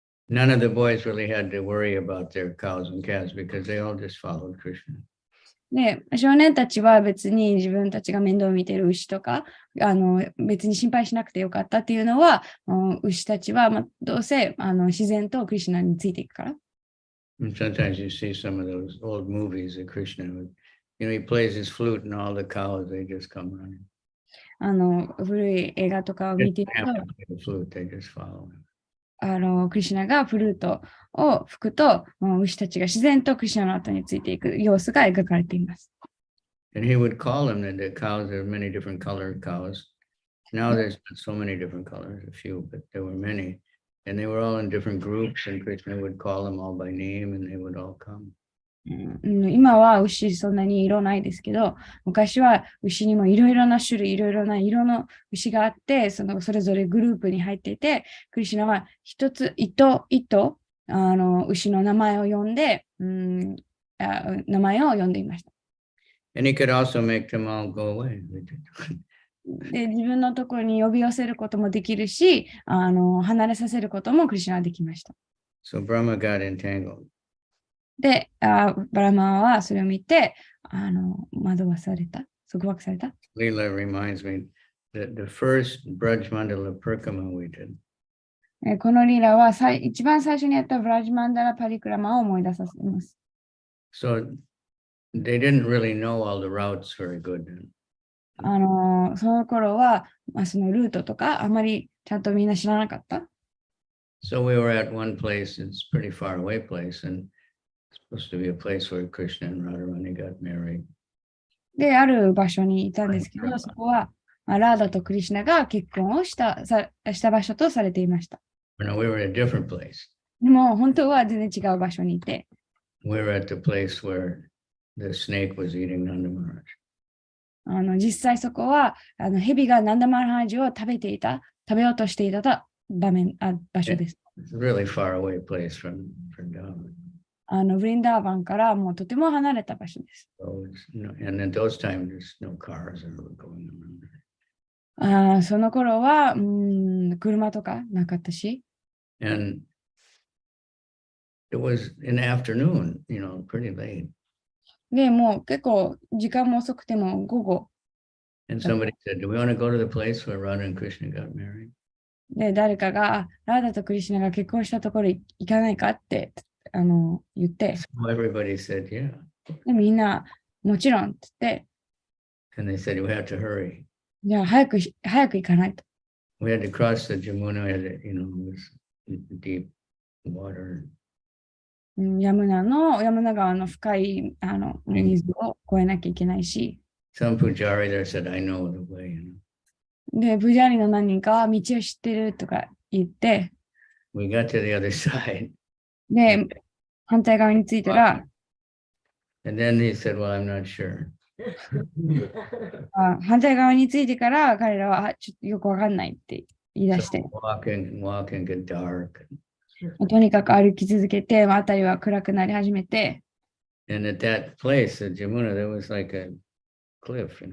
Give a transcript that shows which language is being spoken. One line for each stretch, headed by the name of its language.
English: None of the boys really had to worry about their cows and calves because they all just followed Krishna.
Japanese: で、少年たちは別に自分たちが面倒を見ている牛とか、別に心配しなくてよかったっていうのは、牛たちは、どうせ自然とクリシュナについていくから。
English: And sometimes you see some of those old movies of Krishna. He plays his flute and all the cows, they just come running.
Japanese: 古い映画とかを
English: They
Japanese: 見ている
English: didn't
Japanese: と
English: have to play the flute, they just follow him.
Japanese: クリシュナがフルートを吹くと、牛たちが自然とクリシュナの後についていく様子が描かれています。
English: And he would call them, and the cows, there were many different colored cows. Now there's not so many different colors, a few, but there were many. And they were all in different groups, and Krishna would call them all by name, and they would all come.
Japanese: 今は牛そんなに色ないですけど、昔は牛にもいろいろな種類、いろいろな色の牛があって、それぞれグループに入っていて、クリシュナは一つ、牛の名前を呼んで、名前を呼んでいました。
English: And he could also make them all go away.
Japanese: で、自分のところに呼び寄せることもできるし、離れさせることもクリシュナはできました。
English: So Brahma got entangled.
Japanese: で、バラマはそれを見て、惑わされた、束縛された。
English: Leela reminds me that the first Braj Mandala Parikama we did.
Japanese: このリーラは一番最初にやったブラジマンダラパリクラマを思い出させます。
English: So they didn't really know all the routes very good.
Japanese: その頃は、そのルートとかあまりちゃんとみんな知らなかった。
English: So we were at one place, it's a pretty far away place, and it's supposed to be a place where Krishna and Radharani got married.
Japanese: で、ある場所にいたんですけど、そこはラーダとクリシュナが結婚をした場所とされていました。
English: No, we were at a different place.
Japanese: でも本当は全然違う場所にいて。
English: We were at the place where the snake was eating Nanda Maharaj.
Japanese: 実際そこは蛇がナンダマルハージを食べようとしていた場所です。
English: It's a really far away place from Vrindavan.
Japanese: ブリンダーバンからもうとても離れた場所です。
English: So and at those times, there's no cars that were going around.
Japanese: その頃は車とかなかったし。
English: And it was in the afternoon, pretty late.
Japanese: で、もう結構時間も遅くても午後。
English: And somebody said, do we want to go to the place where Radha and Krishna got married?
Japanese: で、誰かがラーダとクリシュナが結婚したところ行かないかって言って。
English: So everybody said, yeah.
Japanese: で、みんなもちろんって言って。
English: And they said, we have to hurry.
Japanese: じゃあ早く行かないと。
English: We had to cross the Jamuna, it was deep water.
Japanese: ヤムナ川の深い水を越えなきゃいけないし。
English: Some pujari there said, I know the way.
Japanese: で、プジャーリの何人かは道を知ってるとか言って。
English: We got to the other side.
Japanese: で、反対側に着いたら。
English: And then he said, well, I'm not sure.
Japanese: 反対側に着いてから彼らはちょっとよくわかんないって言い出して。
English: So walking get dark.
Japanese: とにかく歩き続けて、辺りは暗くなり始めて。
English: And at that place, at Jamuna, there was like a cliff,